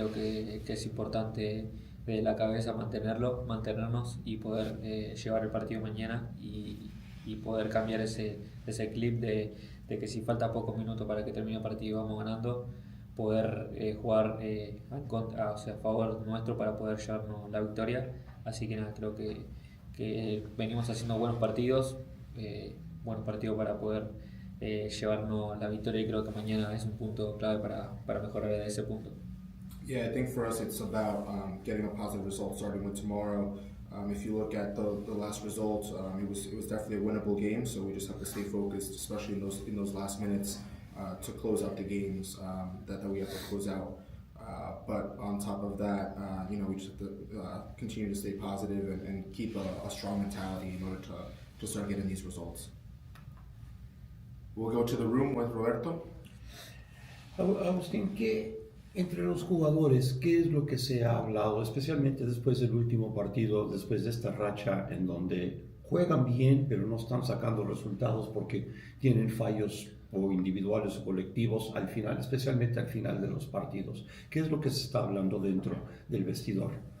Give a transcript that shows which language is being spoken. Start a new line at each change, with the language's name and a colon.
Spanish: Creo que es importante de la cabeza mantenernos y poder llevar el partido mañana y poder cambiar ese clip de que si falta pocos minutos para que termine el partido y vamos ganando, poder jugar a favor nuestro para poder llevarnos la victoria. Así que nada, creo que venimos haciendo buenos partidos para poder llevarnos la victoria, y creo que mañana es un punto clave para mejorar de ese punto.
English: Yeah, I think for us it's about getting a positive result starting with tomorrow. If you look at the last results, it was definitely a winnable game, so we just have to stay focused, especially in those last minutes, to close out the games that we have to close out. But on top of that, we just have to continue to stay positive and keep a strong mentality in order to start getting these results. We'll go to the room with Roberto.
Spanish: Agustín, entre los jugadores, ¿qué es lo que se ha hablado, especialmente después del último partido, después de esta racha en donde juegan bien, pero no están sacando resultados porque tienen fallos o individuales o colectivos al final, especialmente al final de los partidos? ¿Qué es lo que se está hablando dentro del vestidor?